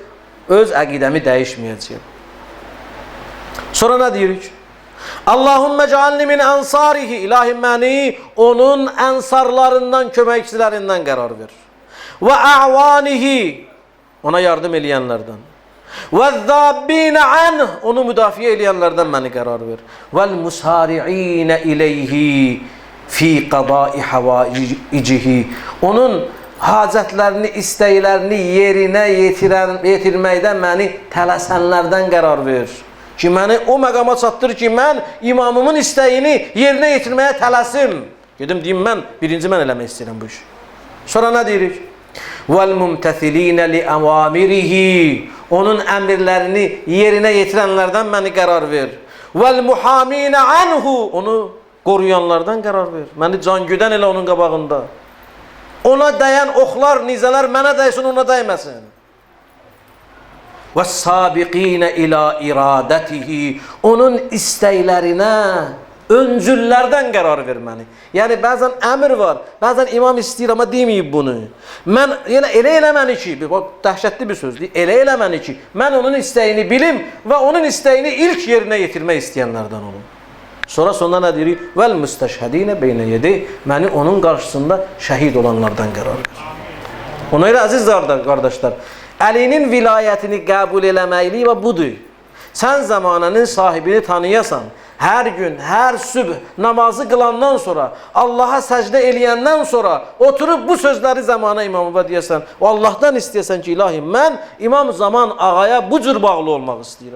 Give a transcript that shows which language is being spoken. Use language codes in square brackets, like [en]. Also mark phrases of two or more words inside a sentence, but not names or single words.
[az] Öz əqidəmi dəyişməyəcəyəm. Sonra nə deyirik? [ar] اللهم اجعلني من أنصاره, [az] ilahi məni onun ənsarlarından, köməkçilərindən qərar ver. Və ə'vanihi, ona yardım eləyənlərdən. [ar] وَالذَّابِّينَ عَنْهِ, [az] onu müdafiə eləyənlərdən məni qərar ver. [ar] وَالْمُسَارِعِينَ إِلَيْهِ فِي قَضَاءِ حَوَائِجِهِ, [az] onun hacətlərini, istəklərini yerinə yetirməkdən məni tələsənlərdən qərar ver. Ki, məni o məqama çatdır ki, mən imamımın istəyini yerinə yetirməyə tələsim. Gedim, deyim, birinci mən eləmək istəyirəm bu işi. Sonra nə deyirik? [ar] وَالْمُمْتَثِلِينَ لِأَوَامِرِهِ, [az] onun əmirlərini yerinə yetirənlərdən məni qərar ver. [ar] وَالْمُحَامِينَ عَنْهُ, [az] onu qoruyanlardan qərar ver. Məni cangüdən elə onun qabağında. Ona dəyən oxlar, nizələr mənə dəysin, ona dəyməsin. [ar] وَالسَّابِقِينَ إِلَى إِرَادَتِهِ, [az] onun istəklərinə, öncüllərdən qərar verməni. Yəni, bəzən əmr var, bəzən imam istəyir, amma deməyib bunu. Mən elə eləməni ki, dəhşətli bir sözdür, elə eləməni ki, mən onun istəyini bilim və onun istəyini ilk yerinə yetirmək istəyənlərdən olum. Sonra nə deyirik? [ar] وَالْمُسْتَشْهَدِينَ بَيْنَ يَدَيْهِ, [az] məni onun qarşısında şəhid olanlardan qərar ver. Ona görə, əziz qardaşlar, Əlinin vilayətini qəbul eləməkliyi və budur. Sən zamanənin sahibini tanıyasan, hər gün, hər sübh namazı qılandan sonra, Allaha səcdə eləyəndən sonra oturub bu sözləri zamana imamıva deyəsən, o Allahdan istəyəsən ki, ilahi, mən İmam Zaman ağaya bu cür bağlı olmaq istəyirəm.